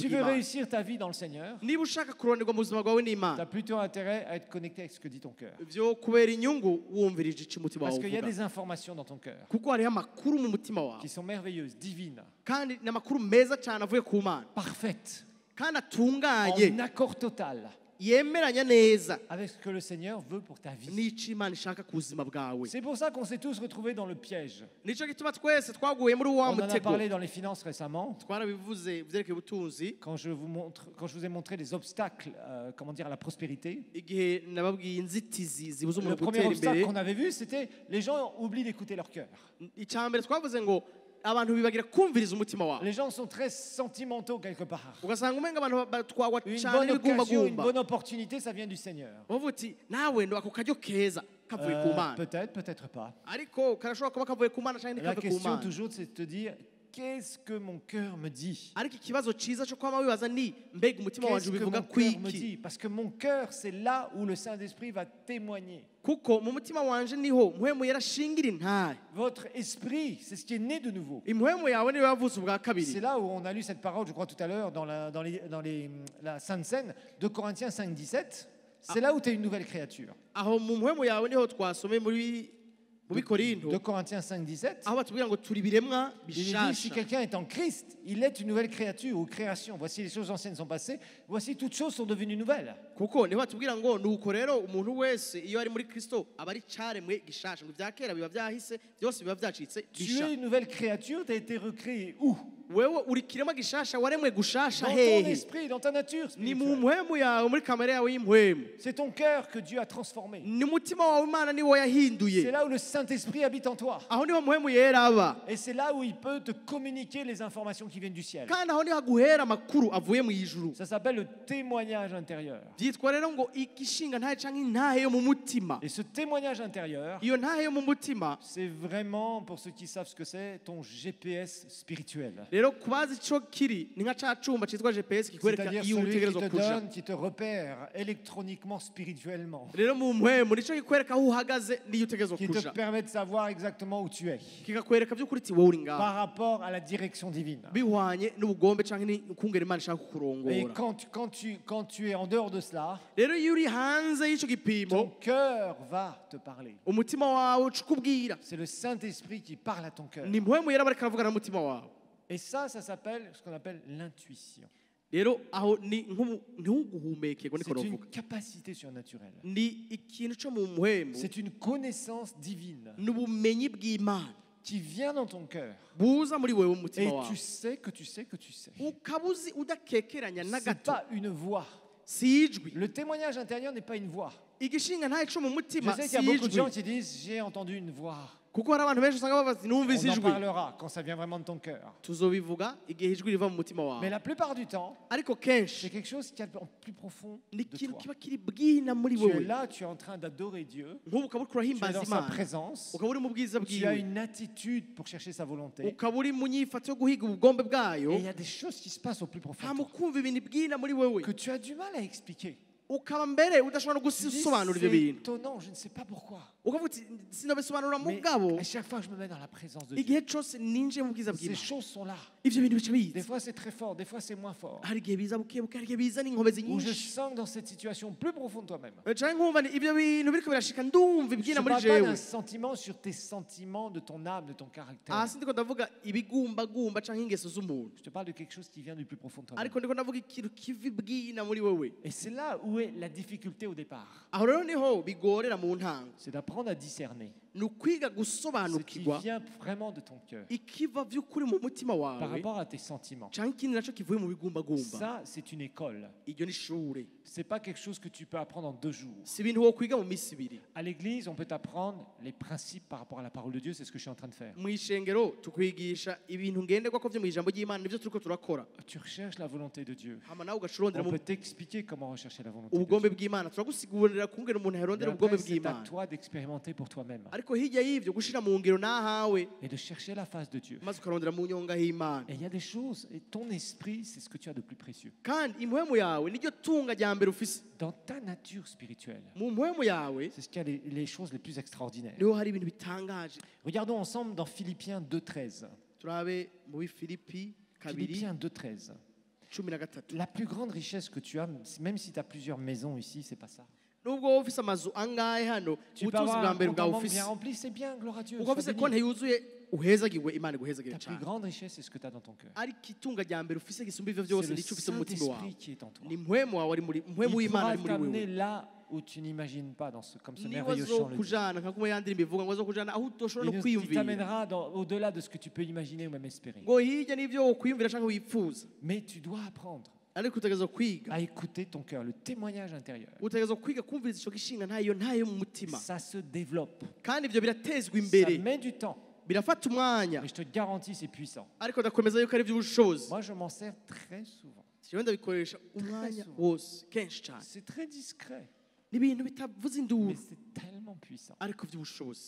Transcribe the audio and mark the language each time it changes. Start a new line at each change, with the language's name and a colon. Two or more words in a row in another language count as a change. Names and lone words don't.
French: tu veux
Rundi: bw'imana.
French: réussir ta vie dans le Seigneur,
Rundi: niba ushaka kuroranirwa mu buzima bwawe
French: tu as
Rundi: n'imana,
French: plutôt intérêt à être connecté avec ce que dit ton cœur.
Rundi: vyo kubera inyungu wumvirije ico umutima
French: Parce
Rundi: wawe
French: qu'il y a
Rundi: uvuga.
French: des informations dans ton cœur
Rundi: kuko hariho amakuru mu mutima wawe
French: qui sont merveilleuses, divines,
Rundi: kandi ni amakuru meza cyane avuye ku mana
French: parfaites,
Rundi: kandi atunganye
French: en accord total
Rundi: yemeranya neza
French: avec ce que le Seigneur veut pour ta vie.
Rundi: n'ico imana ishaka ku buzima bwawe.
French: C'est pour ça qu'on s'est tous retrouvés dans le piège.
Rundi: nico gituma twese twaguye muri wa
French: On en a
Rundi: mutego.
French: parlé dans les finances récemment.
Rundi: twarabivuze vyerekeye ubutunzi
French: Quand je vous ai montré les obstacles, comment dire, à la prospérité.
Rundi: igihe nababwiye inzitizi zibuza
French: Le
Rundi: umuntu
French: premier
Rundi: gutera
French: obstacle
Rundi: imbere.
French: qu'on avait vu, c'était les gens oublient d'écouter leur cœur.
Rundi: icambere twavuze ngo abantu bibagira kumviriza umutima wawe.
French: Les gens sont très sentimentaux quelque part.
Rundi: ugasanga umenga abantu batwagwa
French: Une
Rundi: cyane
French: bonne occasion, une
Rundi: n'ibigumbagumba.
French: bonne opportunité, ça vient du Seigneur.
Rundi: bavuga uti nawe ndo ako karyo keza kavuye ku mana,
French: Peut-être, peut-être pas.
Rundi: ariko karashobora kuba kavuye ku mana cyangwa
French: La
Rundi: ntikavuye ku
French: question
Rundi: mana.
French: toujours, c'est de te dire, qu'est-ce que mon cœur me dit?
Rundi: ariko ikibazo cyiza cyo kwama wibaza ni mbega umutima
French: Qu'est-ce
Rundi: wanje
French: que
Rundi: ubivuga
French: mon cœur me
Rundi: kwiki.
French: dit? Parce que mon cœur, c'est là où le Saint-Esprit va témoigner.
Rundi: kuko mu mutima wanje niho mpwemu yarashingira intahe.
French: Votre esprit, c'est ce qui est né de nouveau.
Rundi: impwemu yawe niyo yavutse ubwa
French: C'est
Rundi: kabiri.
French: là où on a lu cette parole, je crois, tout à l'heure, dans la Sainte Seine, de Corinthiens 5, 17. C'est là où tu es une nouvelle créature.
Rundi: aho mu mpwemu yawe niho twasomeye muri mu bikorinto
French: 2 Corinthiens 5, 17.
Rundi: aho batubwira ngo turi biremwa
French: Il dit, si
Rundi: bishasha
French: quelqu'un est en Christ, il est une nouvelle créature ou création. Voici les choses anciennes sont passées, voici toutes choses sont devenues nouvelles.
Rundi: kuko niho batubwira ngo nuko rero umuntu wese iyo ari muri Kristo aba ari caremwe gishasha ngo ibya kera biba byahise byose biba byacitse
French: Tu
Rundi: bisha
French: es une nouvelle créature, tu as été recréé où?
Rundi: wewe uri kiremwa gishasha waremwe gushasha
French: Dans ton
Rundi: hehe
French: esprit, dans ta nature
Rundi: ni mu
French: spirituelle.
Rundi: mpwemu yawe muri kamere yawe y'impwemu
French: C'est ton cœur que Dieu a transformé.
Rundi: ni umutima wawe Imana niwo
French: C'est
Rundi: yahinduye
French: là où le Saint-Esprit habite en toi.
Rundi: aho niho mpwemu yera aba
French: Et c'est là où il peut te communiquer les informations qui viennent du ciel.
Rundi: kandi aho niho haguhera amakuru avuye mu ijuru
French: Ça s'appelle le témoignage intérieur.
Rundi: byitwa rero ngo igishinga ntahe canke intahe yo mu mutima
French: Et ce témoignage intérieur,
Rundi: iyo ntahe yo mu mutima
French: c'est vraiment, pour ceux qui savent ce que c'est, ton GPS spirituel.
Rundi: rero kubaza ico kiri ni nka ca cumba citwa GPS kikwereka
French: C'est-à-dire
Rundi: iyo
French: celui qui
Rundi: utegerezwa
French: te
Rundi: kuja
French: donne, qui te repère électroniquement, spirituellement,
Rundi: rero mu mpwemu nico kikwereka aho uhagaze n'iyo utegerezwa
French: qui te
Rundi: kuja
French: permet de savoir exactement où tu es
Rundi: kikakwereka by'ukuri ati wowe uri ngaho
French: par rapport à la direction divine.
Rundi: bihwanye n'ubugombe canke n'ukungera Imana ishaka
French: Et
Rundi: kukurongora
French: quand tu es en dehors de cela,
Rundi: rero iyo uri hanze y'ico
French: ton
Rundi: gipimo
French: cœur va te parler.
Rundi: umutima wawe uca ukubwira
French: C'est le Saint-Esprit qui parle à ton cœur.
Rundi: ni mpwemu yera bariko aravugana n'umutima wawe
French: Et ça s'appelle ce qu'on appelle l'intuition.
Rundi: rero aho ni ntuguhumekerwa niko
French: C'est une
Rundi: novuga
French: capacité surnaturelle.
Rundi: ni ikintu co mu mpwemu
French: C'est une connaissance divine
Rundi: n'ubumenyi bw'Imana
French: qui vient dans ton cœur.
Rundi: buza muri wewe mu
French: Et
Rundi: mutima wawe
French: tu sais que tu sais que tu sais.
Rundi: ukaba uzi udakekeranya na
French: C'est
Rundi: gato
French: pas une voix.
Rundi: si ijwi
French: Le témoignage intérieur n'est pas une voix.
Rundi: igishinga ntahe co mu
French: Je
Rundi: mutima
French: sais
Rundi: si
French: qu'il y a beaucoup de gens
Rundi: ijwi
French: qui disent j'ai entendu une voix.
Rundi: kuko hari abantu benshi usanga bavuga ati numvise
French: On en
Rundi: ijwi
French: parlera quand ça vient vraiment de ton cœur.
Rundi: tuzobivuga igihe ijwi riva mu mutima
French: Mais
Rundi: wawe
French: la plupart du temps,
Rundi: ariko
French: c'est
Rundi: kenshi
French: quelque chose qui est en plus profond
Rundi: ni
French: de
Rundi: ikintu
French: toi.
Rundi: kiba kiri bwina muri
French: Tu es
Rundi: wewe
French: là, tu es en train d'adorer Dieu.
Rundi: nk'ubu ukaba uriko
French: Tu es
Rundi: urahimbaza
French: dans sa
Rundi: Imana
French: présence.
Rundi: ukaba uri mu bwiza
French: Tu as
Rundi: bwiwe
French: une attitude pour chercher sa volonté.
Rundi: ukaba uri mu nyifato yo guhiga ubugombe bwayo
French: Et il y a des choses qui se passent au plus profond
Rundi: nta
French: de
Rundi: mu
French: toi,
Rundi: kumva ibintu bwina muri wewe
French: que tu as du mal à expliquer.
Rundi: ukaba mbere udashobora no
French: Tu dis,
Rundi: gusobanura ibyo
French: c'est
Rundi: bintu
French: étonnant, je ne sais pas pourquoi.
Rundi: ukavuga uti sinabisobanura
French: Mais
Rundi: mugabo
French: à chaque fois que je me mets dans la présence de Dieu,
Rundi: igihe cyose ninjiye mu bwiza
French: ces
Rundi: bw'Imana
French: choses sont là.
Rundi: ibyo bintu bica
French: Des
Rundi: biza
French: fois c'est très fort, des fois c'est moins fort.
Rundi: hari igihe biza buke buke hari igihe biza n'inkomezi
French: Où je
Rundi: nyinshi
French: sens que dans cette situation plus profonde de toi-même.
Rundi: canke nkumva ni ibyo bintu biriko birashika ndumva
French: Je ne
Rundi: ibwina
French: parle
Rundi: muri
French: pas
Rundi: jewe
French: d'un sentiment sur tes sentiments, de ton âme, de ton caractère.
Rundi: hasi ndiko ndavuga ibigumbagumba canke ingeso z'umuntu
French: Je te parle de quelque chose qui vient du plus profond de toi-même.
Rundi: ariko ndiko ndavuga ikintu kiva ibwina muri wewe
French: Et c'est là où est la difficulté au départ.
Rundi: aho rero niho bigorera mu ntango
French: C'est d'apprendre à discerner
Rundi: ni ukwiga
French: ce qui
Rundi: gusobanukirwa
French: vient vraiment de ton cœur
Rundi: ikiva vy'ukuri mu mutima
French: par
Rundi: wawe
French: rapport à tes sentiments.
Rundi: canke ikindi naco kivuye mu bigumbagumba
French: Ça, c'est une école.
Rundi: iryo ni ishure
French: C'est pas quelque chose que tu peux apprendre en 2 jours.
Rundi: si ibintu wokwiga mu misi ibiri
French: À l'église, on peut t'apprendre les principes par rapport à la parole de Dieu. C'est ce que je suis en train de faire.
Rundi: mu ishengero tukwigisha ibintu ngenderwako vyo mu ijambo ry'Imana nivyo turiko turakora
French: Tu recherches la volonté de Dieu.
Rundi: hama nawe ugacurondera
French: On
Rundi: mu
French: peut t'expliquer comment rechercher la volonté de
Rundi: ubugombe
French: Dieu.
Rundi: bw'Imana turagusigurira kungena umuntu
French: Mais
Rundi: yarondera
French: après,
Rundi: ubugombe
French: c'est à
Rundi: bw'Imana
French: toi d'expérimenter pour toi-même
Rundi: ariko hirya y'ivyo gushira mu ngero nahawe
French: et de chercher la face de Dieu.
Rundi: maze ukarondera mu nyonga y'Imana
French: Et il y a des choses, et ton esprit, c'est ce que tu as de plus précieux.
Rundi: kandi impwemu yawe niryo tunga rya mbere ufise
French: Dans ta nature spirituelle,
Rundi: mu mpwemu yawe
French: c'est ce qui a les choses les plus extraordinaires.
Rundi: niho hari ibintu bitangaje
French: Regardons ensemble dans Philippiens 2.13.
Rundi: turabe mu Filipi kabiri
French: Philippiens 2.13.
Rundi: 13
French: La plus grande richesse que tu as, même si tu as plusieurs maisons ici, c'est pas ça.
Rundi: nubwo wowe ufise amazu angahe hano
French: Tu peux
Rundi: ubutunzi
French: avoir
Rundi: bwa
French: un
Rundi: mbere
French: compte
Rundi: bwawe
French: en banque
Rundi: ufise
French: bien rempli, c'est bien, gloire à Dieu.
Rundi: ukaba
French: sois
Rundi: ufise
French: béni.
Rundi: konti yuzuye uhezagiwe Imana iguhezagire
French: Ta plus
Rundi: cyane
French: grande richesse, c'est ce que tu as dans ton cœur.
Rundi: ariko itunga rya mbere ufise gisumba ivyo
French: C'est
Rundi: byose
French: le
Rundi: nicyo ufise mu mutima wawe
French: Saint-Esprit qui est en toi.
Rundi: ni mpwemu wawe ari muri mpwemu
French: Il
Rundi: w'Imana
French: pourra
Rundi: ari muri
French: t'amener
Rundi: wewe
French: là où tu n'imagines pas, comme ce
Rundi: niba
French: merveilleux chant le dit.
Rundi: azokujana nka kumwe yandira imivuga ngo azokujana aho utoshobora no
French: Il
Rundi: kwiyumvira
French: t'amènera au-delà de ce que tu peux imaginer ou même espérer.
Rundi: ngo hirya n'ivyo wokwiyumvira canke wifuza
French: Mais tu dois apprendre
Rundi: ariko utegerezwa kwiga
French: à écouter ton cœur, le témoignage intérieur.
Rundi: utegerezwa kwiga kumviriza ico gishinga ntayo mu mutima
French: Ça se développe.
Rundi: kandi ivyo biratezwa
French: Ça
Rundi: imbere
French: met du temps.
Rundi: birafata umwanya
French: Mais je te garantis, c'est puissant.
Rundi: ariko ndakomeza yuko ari ivy'ubushobozi
French: Moi, je m'en sers très souvent.
Rundi: jewe ndabikoresha umwanya
French: souvent.
Rundi: wose kenshi cyane
French: C'est très discret,
Rundi: ni ibintu bitavuze induru
French: mais c'est tellement puissant.
Rundi: ariko vy'ubushobozi